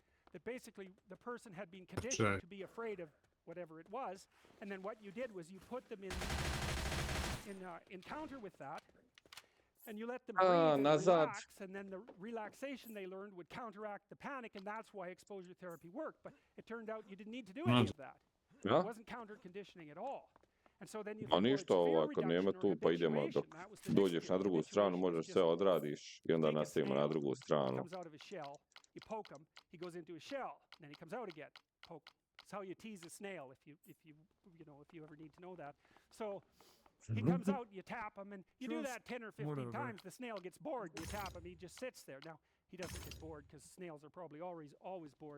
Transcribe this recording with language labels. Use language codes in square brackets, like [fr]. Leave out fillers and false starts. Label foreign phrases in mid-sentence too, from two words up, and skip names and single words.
[en] That basically the person had been conditioned to be afraid of whatever it was, and then what you did was you put them in encounter with that, and you let them breathe and relax, and then the relaxation they learned would counteract the panic, and that's why exposure therapy worked. But it turned out you didn't need to do any of that. It wasn't counter-conditioning at all. [hr] A ništa, ako nema tu, pa idemo dok dođeš na drugu stranu, možeš sve odradiš i onda nastavimo na drugu stranu. [en] You poke him, he goes into a shell, and then he comes out again. Poke. It's how you tease a snail, if you ever need to know that. So he comes out, you tap him, and you do that 10 or 15 times. The snail gets bored. You tap him, he just sits there. Now he doesn't get bored because snails are probably always bored.